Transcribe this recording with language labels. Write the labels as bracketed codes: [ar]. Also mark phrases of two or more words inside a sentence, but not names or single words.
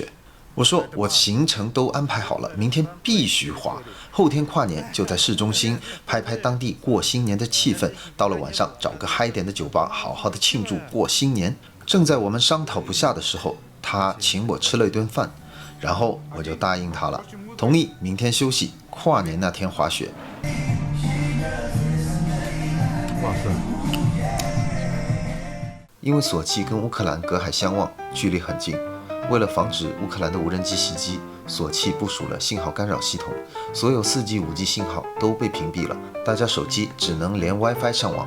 [zh] 我說我行程都安排好了，明天必須滑，後天跨年就在市中心拍拍當地過新年的氣氛，到了晚上找個嗨點的酒吧好好的慶祝過新年。正在我們商討不下的時候，他請我吃了一頓飯，然後我就答應他了，同意明天休息，跨年那天滑雪。哇塞！因為索契跟烏克蘭隔海相望，距離很近。為了防止烏克蘭的無人機襲擊，索契部署了信號干擾系統，所有4G、5G 信號都被屏蔽了，大家手機只能連 WiFi 上網。